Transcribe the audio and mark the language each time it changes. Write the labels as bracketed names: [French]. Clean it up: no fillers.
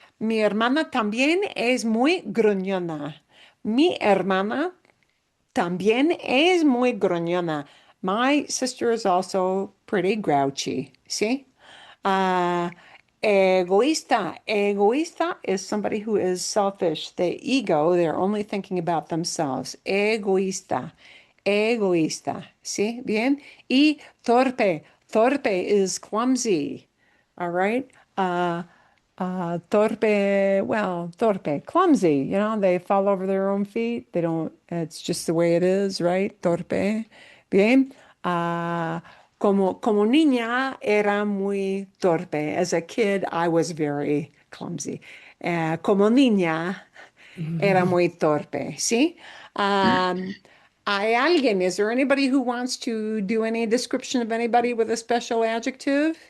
[Spanish] Mi hermana también es muy gruñona. Mi hermana también es muy gruñona. [English] My sister is also pretty grouchy. ¿Sí? Uh, egoísta. Egoísta is somebody who is selfish. The ego, they're only thinking about themselves. [Spanish] Egoísta. Egoísta. ¿Sí? Bien. [English] Y torpe. Torpe is clumsy. All right. Torpe, well, torpe, clumsy, they fall over their own feet. They don't, it's just the way it is, right? Torpe. Bien. [Spanish] Como niña era muy torpe. [English] As a kid, I was very clumsy. [Spanish] Como niña era muy torpe, ¿sí? ¿Hay alguien? [English] Is there anybody who wants to do any description of anybody with a special adjective?